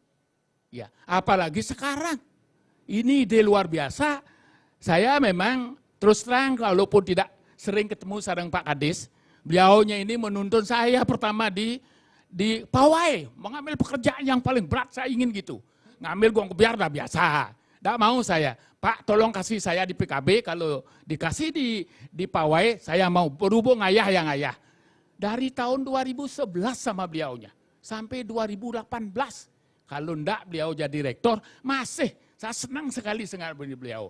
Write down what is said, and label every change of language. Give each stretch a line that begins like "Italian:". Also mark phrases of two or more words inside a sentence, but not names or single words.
Indonesian: Ya, apalagi sekarang. Ini ide luar biasa. Saya memang terus terang walaupun tidak sering ketemu sareng Pak Kadis, beliaunya ini menuntun saya pertama di pawai, mengambil pekerjaan yang paling berat saya ingin gitu. Ngambil gong kebiar dah biasa. Tidak mau saya, Pak tolong kasih saya di PKB, kalau dikasih di pawai saya mau berhubung ayah yang ayah. Dari tahun 2011 sama beliaunya, sampai 2018. Kalau enggak beliau jadi rektor, masih saya senang sekali dengan beliau.